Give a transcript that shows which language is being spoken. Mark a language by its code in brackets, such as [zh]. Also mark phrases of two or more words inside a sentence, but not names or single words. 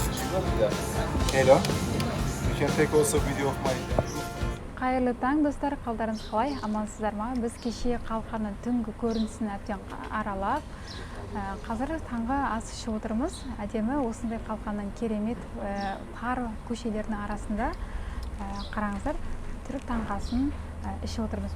[en] Hello. You can take also video of my. [kk] Қайырлы таң достар, қалдарыңыз қалай? Амансыздар ма? Біз кеше қалқаның түнгі көрінісін әбден аралап, қазір таңғы ас ішіп отырмыз. Әдемі осындай қалқаның керемет тар көшелердің арасында қараңыздар, түрік таңғы асын ішіп отырмыз.